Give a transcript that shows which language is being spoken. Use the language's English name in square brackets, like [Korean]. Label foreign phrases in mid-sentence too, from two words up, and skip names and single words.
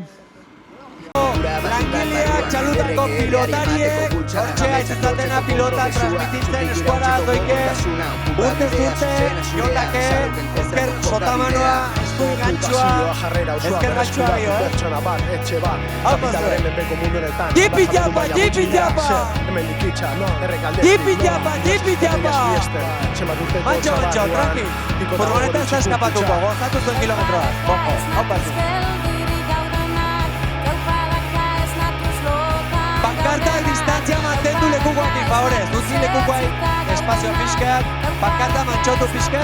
[Basque] Langileak, txalutako pilotariek, hortxea izatena pilota transmititzen eskuara doike, urtez urte, jolake, ezker sotamanoa, eskuin gantzua, ezker gantzua gehiago, Hau pasue, jipi japa! Jipi japa! Mantxo, tranqui, furgoneta ez da eskapatuko, gozatu zuen kilometroak, hau pasue. Pankartak distantzia mantendu lekukoakin, favorez. Dutzi lekukoai espazio pixkeak, pankarta mantxotu pixkez.